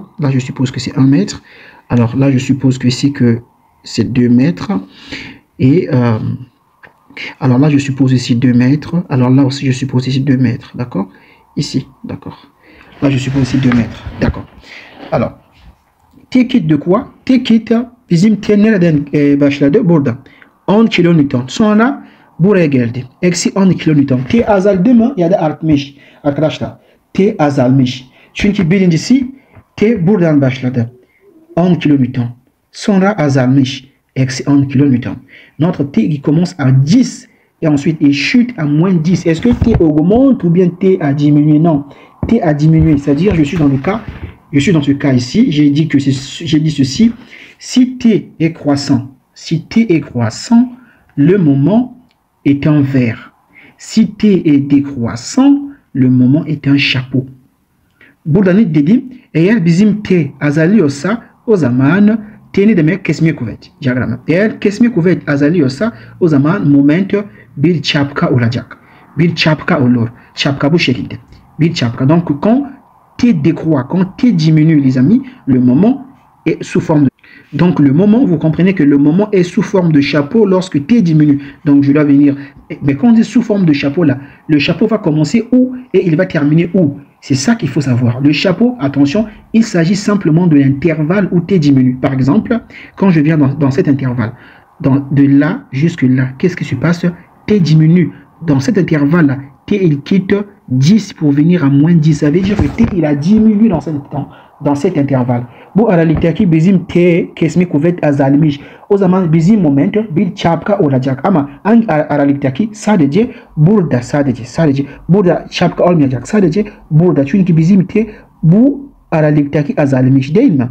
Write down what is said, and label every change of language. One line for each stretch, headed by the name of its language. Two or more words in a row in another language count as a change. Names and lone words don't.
French: Là, je suppose que c'est 1 mètre. Alors là, je suppose que ici que c'est 2 mètres. Et alors là, je suppose ici 2 mètres. Alors là aussi, je suppose ici 2 mètres. D'accord? Ici, d'accord. Là, je suppose ici 2 mètres. D'accord. Alors, T quitte de quoi?
Turkish: T quitte bizim T nereden başladı? Burada. 10 kilonewton. Sonra buraya geldi. Eksi 10 kilonewton. T azaldı mı ya da artmış? Arkadaşlar, T azalmış. Çünkü birincisi T buradan başladı. 10 kilonewton. Sonra azalmış. Eksi 10 kilonewton.
French: Notre T qui commence à 10 et ensuite il chute à moins 10. Est-ce que T augmente ou bien T a diminué? Non. T a diminué. C'est-à-dire, je suis dans ce cas ici. J'ai dit ceci. Si T est croissant, le moment est un verre. Si T est décroissant, le moment est un chapeau.
Turkish: Burada ne dedim? Eğer bizim T azalıyorsa o zaman T ne demek? Kesme kuvvet diyagramı. Eğer kesme kuvvet azalıyorsa o zaman moment bir çapka olacak. Bir çapka olur. Çapka bu şekilde. Bir çapka.
French: Donc quand T décroît, quand T diminue les amis, le moment est sous forme de... Donc le moment, vous comprenez que le moment est sous forme de chapeau lorsque T diminue. Donc je dois venir... Mais quand on dit sous forme de chapeau là, le chapeau va commencer où et il va terminer où? C'est ça qu'il faut savoir. Le chapeau, attention, il s'agit simplement de l'intervalle où T diminue. Par exemple, quand je viens dans cet intervalle, de là jusque là, qu'est-ce qui se passe? T diminue. Dans cet intervalle-là, T il quitte 10 pour venir à moins 10. Ça veut dire que T il a diminué dans cet intervalle.
Turkish: Bu araliktaki bizim T kesme kuvvet azalmış. O zaman bizim moment bir çapka olacak ama hangi araliktaki? Sadece burada, sadece burada çapka olmayacak. Sadece burada. Çünkü bizim T bu araliktaki azalmış değil mi?